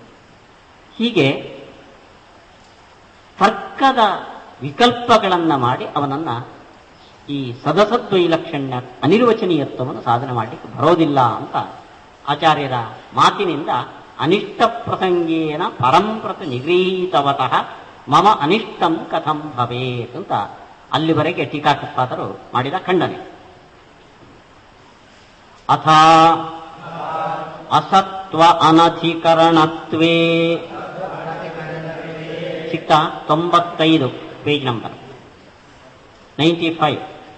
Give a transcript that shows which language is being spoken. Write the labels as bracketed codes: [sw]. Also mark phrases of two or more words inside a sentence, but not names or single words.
[kn] ಹೀಗೆ ತರ್ಕದ ವಿಕಲ್ಪಗಳನ್ನ ಮಾಡಿ ಅವನನ್ನ ಈ ಸದಸದ್ವೈಲಕ್ಷಣ್ಯ ಅನಿರ್ವಚನೀಯತ್ವವನ್ನು ಸಾಧನೆ ಮಾಡಲಿಕ್ಕೆ ಬರೋದಿಲ್ಲ ಅಂತ ಆಚಾರ್ಯರ ಮಾತಿನಿಂದ [sa] ಅನಿಷ್ಟ ಪ್ರಸಂಗೇನ ಪರಂಪ್ರತ ನಿಗೃಹೀತವತಃ ಮಮ ಅನಿಷ್ಟಂ ಕಥಂ ಭವೇತ್ [kn] ಅಂತ ಅಲ್ಲಿವರೆಗೆ ಟೀಕಾಕೃತ್ಪಾದರು ಮಾಡಿದ ಖಂಡನೆ. [sa] ಅಥ ಅಸತ್ವ ಅನಧಿಕರಣತ್ವೇ ಸಿಕ್ತ 95 [en] page number [sa] 95.